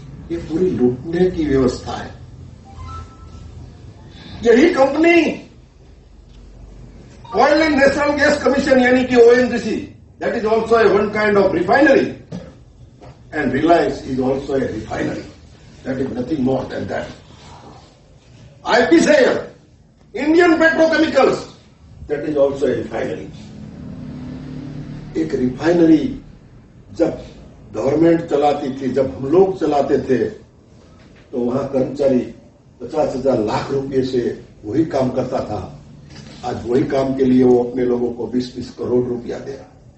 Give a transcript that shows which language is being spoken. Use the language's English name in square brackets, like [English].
[Hindi] ये पूरी लूटने की व्यवस्था है। यही company [English] oil and national gas commission [Hindi] यानी कि [English] ONGC, that is also a one kind of refinery, and Reliance is also a refinery. That is nothing more than that. IPCL, Indian Petrochemicals, that is also a refinery. [Hindi] एक refinery जब government चलाती थी, जब हम लोग चलाते थे, तो वहां कर्मचारी 50,000 लाख रुपए से वही काम करता था। आज वही काम के लिए वो अपने लोगों को 20-20 करोड़ रुपया दे रहा।